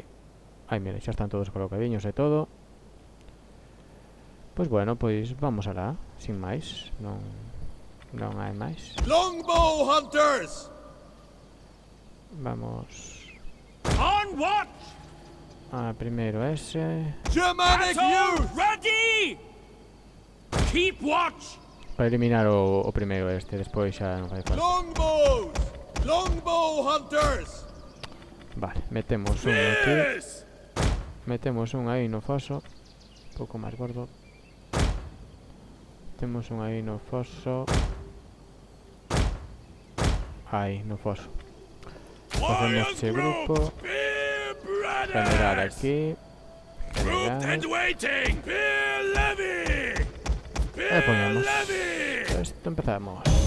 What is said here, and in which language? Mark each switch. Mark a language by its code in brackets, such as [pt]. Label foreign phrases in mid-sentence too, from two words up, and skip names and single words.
[gl] Ai, mira, xa están todos colocadiños e todo. Pois bueno, pois vamos alá, sin máis. Non hai máis. [en] Longbow hunters! [gl] Vamos [en] On watch! [gl] a primeiro ese. [en] Germanic youth! Ready! Keep watch! [gl] Para eliminar o primeiro este, despois xa non fai falta. [en] Longbows! Longbow hunters! [gl] Vale, metemos un aquí. [en] Yes! [gl] Metemos un aí no foso. Un pouco máis gordo. Temos un aí no foso. Aí, no foso. Facemos ese grupo. General aquí. General. [en] waiting! Bill Levy! [gl] E poñemos. Esto empezamos.